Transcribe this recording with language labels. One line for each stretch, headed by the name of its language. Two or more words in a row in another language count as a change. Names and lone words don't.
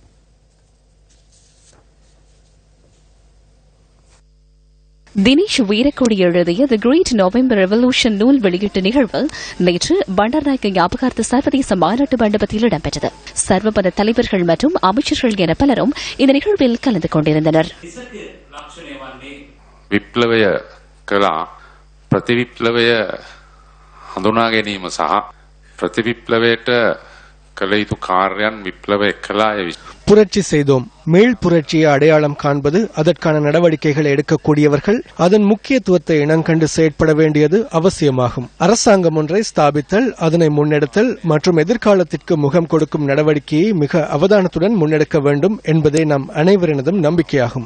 Tamil: தினேஷ் வீரக்கொடி எழுதிய தி கிரேட் நவம்பர் ரெவல்யூஷன் நூல் வெளியீட்டு நிகழ்வு நேற்று பண்டார்நாயக்க ஞாபகார்த்த சர்வதேச மாநாட்டு மண்டபத்தில் இடம்பெற்றது. சர்வமத தலைவர்கள் மற்றும் அமைச்சர்கள் என பலரும் இந்த நிகழ்வில் கலந்து கொண்டிருந்தனர்.
Sinhala: විප්ලවය කළා ප්‍රතිවිප්ලවය හඳුනා ගැනීම සහ ප්‍රතිවිප්ලවයට කළ යුතු කාර්යයන් විප්ලවය කළාය.
Tamil: புரட்சி செய்தோம். மீள் புரட்சியை அடையாளம் காண்பது, அதற்கான நடவடிக்கைகளை எடுக்கக்கூடியவர்கள் அதன் முக்கியத்துவத்தை இனங்கண்டு செயற்பட வேண்டியது அவசியமாகும். அரசாங்கம் ஒன்றை ஸ்தாபித்தல், அதனை முன்னெடுத்தல் மற்றும் எதிர்காலத்திற்கு முகம் கொடுக்கும் நடவடிக்கையை மிக அவதானத்துடன் முன்னெடுக்க வேண்டும் என்பதே நம் அனைவரினதும் நம்பிக்கையாகும்.